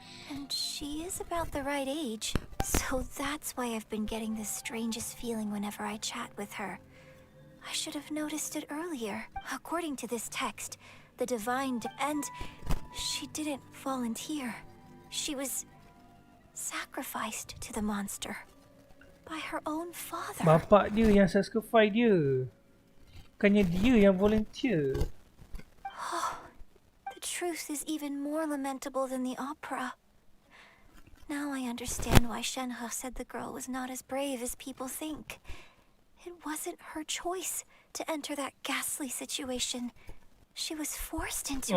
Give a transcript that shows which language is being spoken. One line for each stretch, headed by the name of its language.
English: And she is about the right age. So that's why I've been getting the strangest feeling whenever I chat with her. I should have noticed it earlier. According to this text, the divine and she didn't volunteer. She was sacrificed to the monster by her own father.
Malay: Bapak dia yang sacrifice dia. Bukannya dia yang volunteer.
English: Oh, the truth is even more lamentable than the opera. Now I understand why Shenhe said the girl was not as brave as people think. It wasn't her choice to enter that ghastly situation. She was forced into it.